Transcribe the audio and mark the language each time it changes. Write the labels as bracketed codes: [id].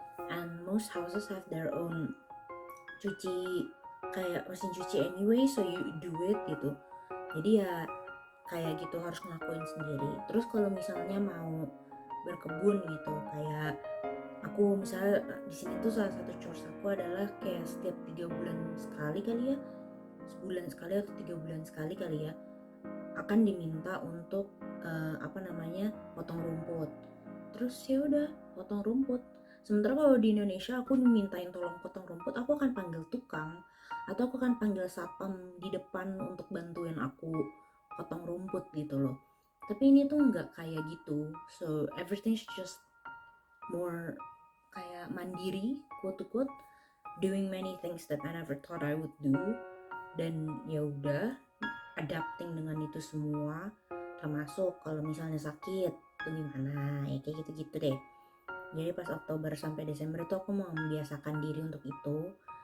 [en] And most houses have their own [id] kayak mesin cuci [en] anyway, so you do it gitu. [id] Jadi ya kayak gitu harus ngelakuin sendiri. Terus kalau misalnya mau berkebun gitu, kayak aku misalnya di sini tuh salah satu chores aku adalah kayak setiap 3 bulan sekali kali ya, sebulan sekali atau 3 bulan sekali kali ya, akan diminta untuk potong rumput. Terus ya udah potong rumput. Sementara kalau di Indonesia aku dimintain tolong potong rumput, aku akan panggil tukang atau aku akan panggil satpam di depan untuk bantuin aku potong rumput gitu loh. Tapi ini tuh nggak kayak gitu, [en] so everything's just more [id] kayak mandiri, [en] quote to quote, doing many things that I never thought I would do. [id] Dan ya udah adapting dengan itu semua, termasuk kalau misalnya sakit tuh gimana ya, kayak gitu-gitu deh. Jadi pas Oktober sampai Desember itu aku mau membiasakan diri untuk itu.